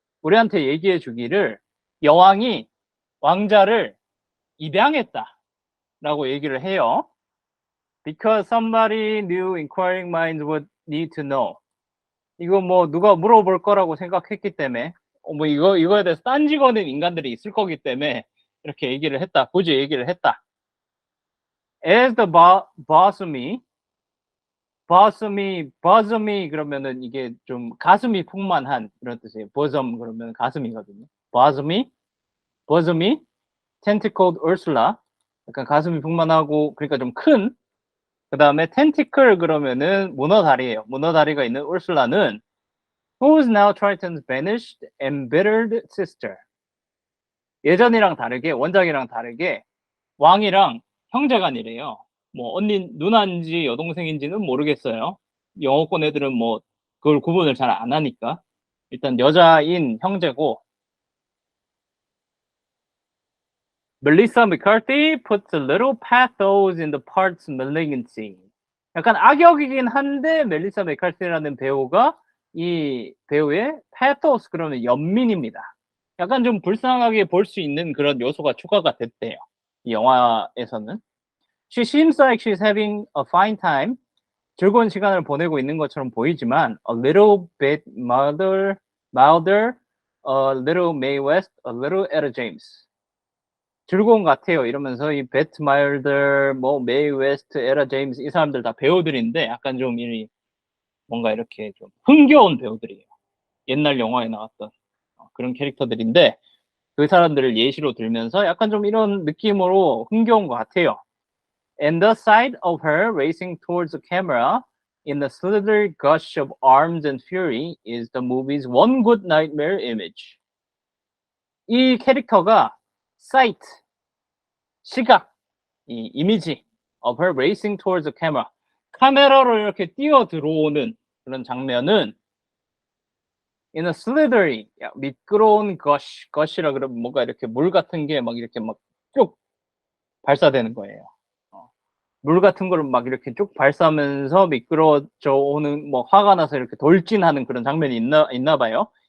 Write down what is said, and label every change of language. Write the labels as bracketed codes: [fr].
[ko] 우리한테 얘기해 주기를 왕자를 입양했다라고 얘기를 해요. [en] Because somebody new inquiring minds would need to know. [ko] 이거 뭐 누가 물어볼 거라고 생각했기 때문에 뭐 이거에 대해서 딴지거는 인간들이 있을 거기 때문에 이렇게 얘기를 했다. 굳이 얘기를 했다. As the bosomy 그러면은 이게 좀 가슴이 풍만한 이런 뜻이에요. bosom 그러면 가슴이거든요. bosomy tentacled Ursula 약간 가슴이 풍만하고 그러니까 좀 큰. 그 다음에 tentacle 그러면은 문어다리예요. [en] 문어다리가 있는 울술라는 who is now Triton's banished, embittered sister. [ko] 예전이랑 다르게 원작이랑 다르게 왕이랑 형제간이래요. 뭐 언니 누나인지 여동생인지는 모르겠어요. 영어권 애들은 뭐 그걸 구분을 잘 안 하니까 일단 여자인 형제고 Melissa McCarthy puts a little pathos in the part's malignancy. 약간 악역이긴 한데 멜리사 맥카티라는 배우가 이 배우의 pathos 그러면 연민입니다. 약간 좀 불쌍하게 볼 수 있는 그런 요소가 추가가 됐대요. 이 영화에서는. [en] She seems like she's having a fine time. 즐거운 시간을 보내고 있는 것처럼 보이지만 a little bit milder, a little Mae West, a little Etta James. [ko] 즐거운 것 같아요. 이러면서 이 배트 마일더, 뭐 메이 웨스트, 에라 제임스 이 사람들 다 배우들인데 약간 좀 뭔가 이렇게 좀 흥겨운 배우들이에요. 옛날 영화에 나왔던 그런 캐릭터들인데 그 사람들을 예시로 들면서 약간 좀 이런 느낌으로 흥겨운 것 같아요. [en] And the sight of her racing towards the camera in the slither gush of arms and fury is the movie's one good nightmare image. [ko] 이 캐릭터가 sight, 시각, 이 이미지 of her racing towards the camera. 카메라로 이렇게 뛰어 들어오는 그런 장면은 in a slithery, 미끄러운 gush이라 그러면 뭔가 이렇게 물 같은 게 막 이렇게 막 쭉 발사되는 거예요. 물 같은 거를 막 이렇게 쭉 발사하면서 미끄러져 오는 뭐 화가 나서 이렇게 돌진하는 그런 장면이 있나 봐요.